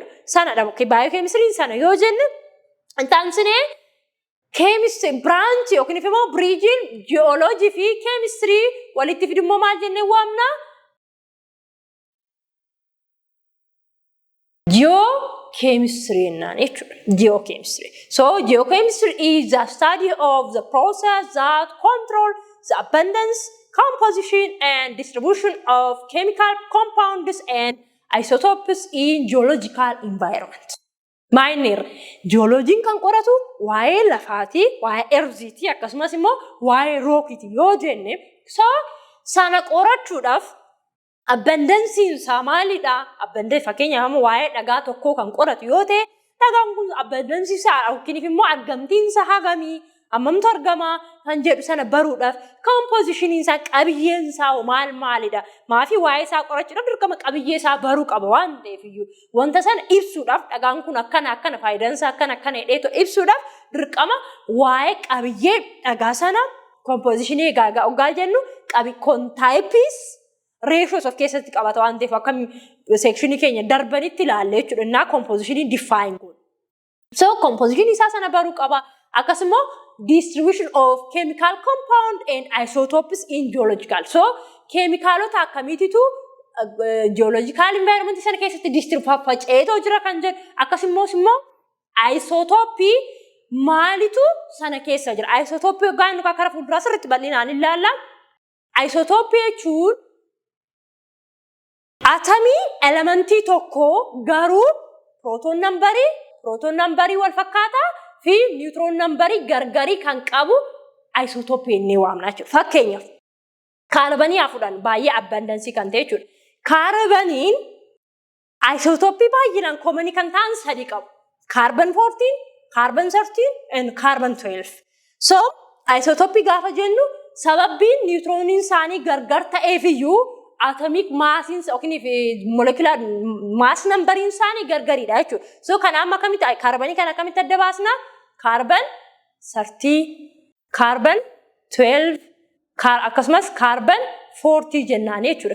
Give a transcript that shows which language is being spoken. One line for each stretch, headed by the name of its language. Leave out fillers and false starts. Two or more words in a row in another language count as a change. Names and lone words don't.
Oromo: Sana biochemistry sana yoo jenne intaansinee
English: chemistry branch
Oromo: yookiin immoo
English: bridging geology
Oromo: fi chemistry walitti fidummoo maal jennee waamna? Geochemistry naan jechuudha. Geochemistry.
English: So geochemistry is the study of the process that control the abundance, composition and distribution of chemical compounds and isotopes in geological environment.
Oromo: Miner geologiin kan qoratu waa'ee lafaati, waa'ee earthiti akkasumas immoo waa'ee rockiti yoo jenne so sana qorachuudhaaf abundance isaa maalidha? Abundance fakkeenyaaf waa'ee dhagaa tokkoo kan qoratu yoo ta'e dhagaan kun abundance isaa yookiin immoo argamtiin isaa hagamii ammamtu argama kan jedhu sana baruudhaaf composition isaa qabiyyeen isaa maalidha? Maafi waa'ee isaa qorachuudhaaf dirqama qabiyyee isaa baruu qaba waan ta'eef iyyuu wanta sana ibsuudhaaf dhagaan kun akkana faayidaan isaa akkana jedheetu ibsuudhaaf dirqama waa'ee qabiyyee dhagaa sana composition egaa ogaa jennu
English: types ratios of
Oromo: keessatti qabata waan ta'eef akka section keenya darbanitti ilaalle jechuudha. Innaa composition define godhu. So composition isaa sana baruu qaba.
English: Akkasumas distribution of chemical compound and isotopes in geological.
Oromo: So keemikaalota akkamiititu
English: geological environment
Oromo: sana keessatti faca'eetoo jira kan jedhu akkasumas immoo isotopii maalitu sana keessa jira? Isotopii yookaan nuka karaa fuulduraa sirriitti bal'inaan ilaalla. Isotopii jechuun atomii elementii tokko garuu proton numberii wal fakkaataa fi neutron numberii gargarii kan qabu isotopii inni waamna jechuudha. Fakkeenyaaf kaarbanii fudhan baay'ee abundance kan ta'e jechuudha. Kaarbaniin isotopii baay'inaan common kan ta'an sadii qabu.
English: Carbon 14, carbon 13 and carbon 12.
Oromo: So isotopii gaafa jennu sababbiin neutroniin isaanii gargar ta'eef iyyuu
English: atomic mass
Oromo: yookiin
English: molecular mass
Oromo: numberiin isaanii gargariidha jechuudha. So kana amma akkamitti kaarbanii kana akkamitti adda baasna? Carbon 30, carbon 12, akkasumas carbon 40 jennaan jechuudha.